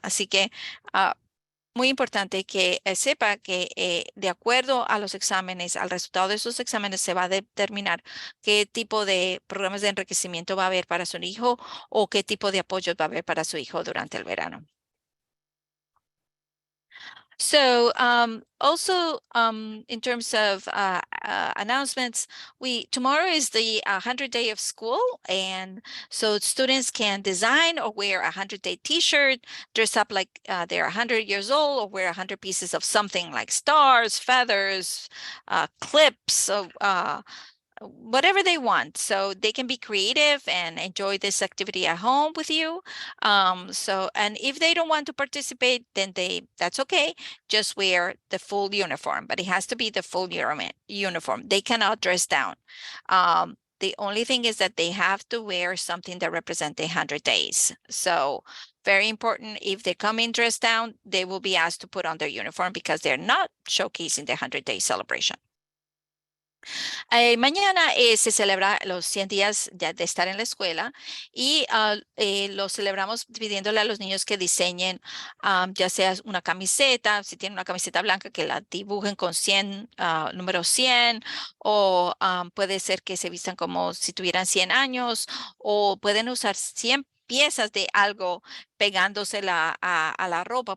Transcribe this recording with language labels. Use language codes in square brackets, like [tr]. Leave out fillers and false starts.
[es] Así que muy importante que sepa que de acuerdo a los exámenes, al resultado de esos exámenes, se va a determinar qué tipo de programas de enriquecimiento va a haber para su hijo, o qué tipo de apoyo va a haber para su hijo durante el verano. [en] So also in terms of announcements, tomorrow is the 100 day of school, and so students can design or wear a 100-day t-shirt, dress up like they're 100 years old, or wear 100 pieces of something like stars, feathers, clips, whatever they want. So they can be creative and enjoy this activity at home with you. And if they don't want to participate, then that's okay. Just wear the full uniform, but it has to be the full uniform. They cannot dress down. The only thing is that they have to wear something that represents 100 days. So very important. If they come in dressed down, they will be asked to put on their uniform because they're not showcasing the 100-day celebration. [es] Mañana se celebra los 100 días ya de estar en la escuela, y lo celebramos pidiéndole a los niños que diseñen ya sea una camiseta, si tienen una camiseta blanca, que la dibujen con 100, número 100, o puede ser que se vistan como si tuvieran 100 años, o pueden usar 100 piezas de algo pegándosela a la ropa.